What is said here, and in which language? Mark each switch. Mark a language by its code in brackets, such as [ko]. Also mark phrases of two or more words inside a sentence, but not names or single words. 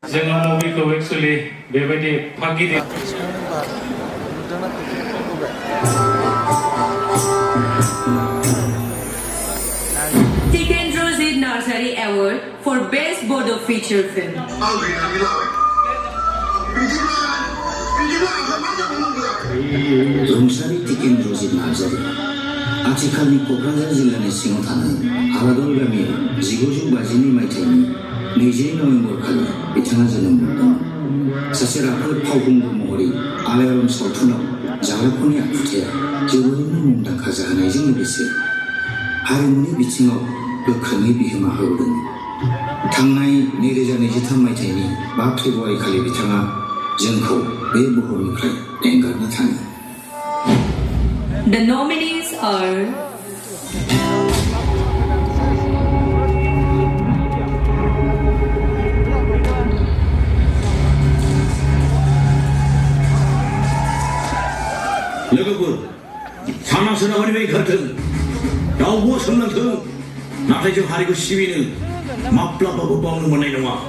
[brx] जोङो मुभिखौ एक्चुअली बेबायदि फागिरि [en] Tikendra Narzary Award for Best Bodo Feature Film. Narzary Tikendra Narzary. [brx] आथिखालनि क'क्राझार जिल्लानि सिङाव थानाय आलादल गामियाव 1952 मायथाइनि 20 नभेम्बर खालि बिथाङा जोनोम मोनदों। सासे राफोद फावखुंगुर महरै आलायारन सावथुनाव जाग्राफोरनि आखुथाया जोबोरैनो मुंदांखा जाहोनायजों लोगोसे हारिमुनि बिथिङाव गोख्रोङै बिहोमा होबोदों। थांनाय 2023 मायथाइनि 5 फेब्रुवारि खालि बिथाङा जोंखौ बे बुहुमनिफ्राय एंगारनो थाङो। [en] The nominees are [brx] लोगोफोर साना सोनाबारि बे ओंखारथों रावबो सोंनांथों नाथाय जों हारिखौ सिबिनो माब्लाबाबो बावनो मोननाय नङा